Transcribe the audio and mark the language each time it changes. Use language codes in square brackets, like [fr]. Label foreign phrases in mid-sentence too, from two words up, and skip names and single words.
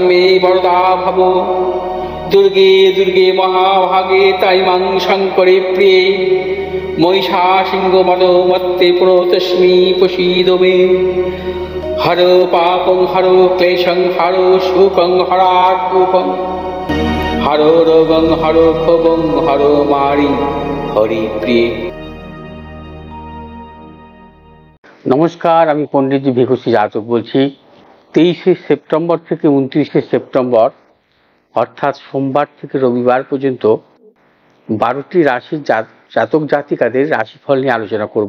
[sa] मे वरदा भव दुर्गे दुर्गे महाभागे ताइमां शङ्करे प्रिये महिषासिंहमदमत्ते प्रणतोऽस्मि प्रसीद मे हरो पापं हरो क्लेशं हरो शोकं हरात्मकं हरो रोगं हरो क्षोभं हरो मारि हरिप्रिये। [bn] नमस्कार, আমি পণ্ডিতজি ভিখুসি জাতক বলছি। 23শে সেপ্টেম্বর থেকে 29শে সেপ্টেম্বর অর্থাৎ সোমবার থেকে রবিবার পর্যন্ত 12টি রাশির জাতক জাতিকাদের রাশিফল নিয়ে আলোচনা করব।